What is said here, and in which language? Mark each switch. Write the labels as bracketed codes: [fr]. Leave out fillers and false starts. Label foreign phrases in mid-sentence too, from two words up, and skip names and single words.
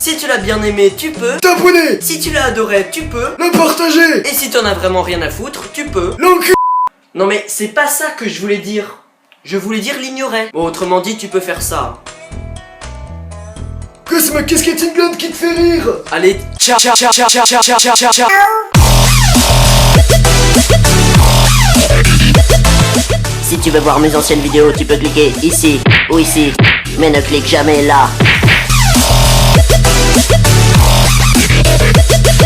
[fr] Si tu l'as bien aimé, tu peux. t'abonner, Si tu l'as adoré, tu peux. le partager, Et si t'en as vraiment rien à foutre, tu peux. l'enculé. Non mais c'est pas ça que je voulais dire. Je voulais dire l'ignorer. Bon, autrement dit, tu peux faire ça. Que c'est ma casquette England qui te fait rire. Allez, [it] ciao, ciao, ciao, ciao, ciao, ciao, ciao, ciao, ciao. [fr] Si tu veux voir mes anciennes vidéos, tu peux cliquer ici ou ici, mais ne clique jamais là.